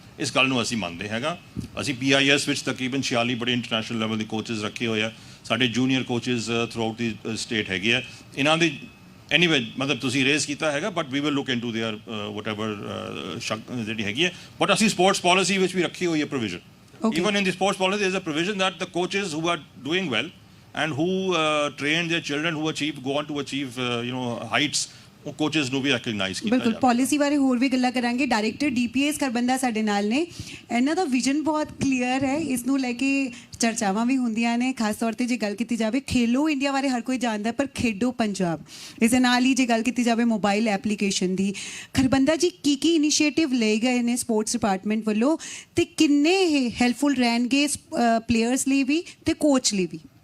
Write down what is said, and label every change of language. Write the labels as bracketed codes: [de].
[pa] ਇਸ ਗੱਲ ਨੂੰ ਅਸੀਂ ਮੰਨਦੇ ਹੈਗਾ। ਅਸੀਂ PIS ਵਿੱਚ ਤਕਰੀਬਨ 46 ਬੜੇ ਇੰਟਰਨੈਸ਼ਨਲ ਲੈਵਲ ਦੇ ਕੋਚਿਸ ਰੱਖੇ ਹੋਏ ਆ। ਸਾਡੇ junior coaches through out ਦੀ state ਹੈਗੇ ਆ। ਇਹਨਾਂ ਦੀ ਐਨੀਵੇ ਮਤਲਬ ਤੁਸੀਂ ਰੇਜ਼ ਕੀਤਾ ਹੈਗਾ but [en] we will look into there whatever [pa] ਜਿਹੜੀ ਹੈਗੀ ਹੈ। ਬਟ ਅਸੀਂ ਸਪੋਰਟਸ ਪਾਲਿਸੀ ਵਿੱਚ ਵੀ ਰੱਖੀ ਹੋਈ ਹੈ provision. [en] Even in the sports policy, there is a provision that the coaches who are doing well and who train their children who go on to achieve heights, [pa] ਉਹ coaches ਨੂੰ ਵੀ recognise ਕੀਤਾ ਬਿਲਕੁਲ। Policy ਬਾਰੇ ਹੋਰ ਵੀ ਗੱਲਾਂ ਕਰਾਂਗੇ। Director DPS Kharbanda ਸਾਡੇ ਨਾਲ ਨੇ। ਇਹਨਾਂ ਦਾ ਵਿਜ਼ਨ ਬਹੁਤ ਕਲੀਅਰ ਹੈ। ਇਸ ਨੂੰ ਲੈ ਕੇ ਚਰਚਾਵਾਂ ਵੀ ਹੁੰਦੀਆਂ ਨੇ। ਖਾਸ ਤੌਰ ਤੇ ਜੇ ਗੱਲ ਕੀਤੀ ਜਾਵੇ ਖੇਲੋ ਇੰਡੀਆ ਬਾਰੇ ਹਰ ਕੋਈ ਜਾਣਦਾ, ਪਰ ਖੇਡੋ ਪੰਜਾਬ ਇਸ ਦੇ ਨਾਲ ਹੀ ਜੇ ਗੱਲ ਕੀਤੀ ਜਾਵੇ ਮੋਬਾਈਲ ਐਪਲੀਕੇਸ਼ਨ ਦੀ, ਖਰਬੰਦਾ ਜੀ ਕੀ ਇਨੀਸ਼ੀਏਟਿਵ ਲਏ ਗਏ ਨੇ ਸਪੋਰਟਸ ਡਿਪਾਰਟਮੈਂਟ ਵੱਲੋਂ ਤੇ ਕਿੰਨੇ ਇਹ ਹੈਲਪਫੁਲ ਰਹਿਣਗੇ ਪਲੇਅਰਸ ਲਈ ਵੀ ਤੇ ਕੋਚ ਲਈ ਵੀ?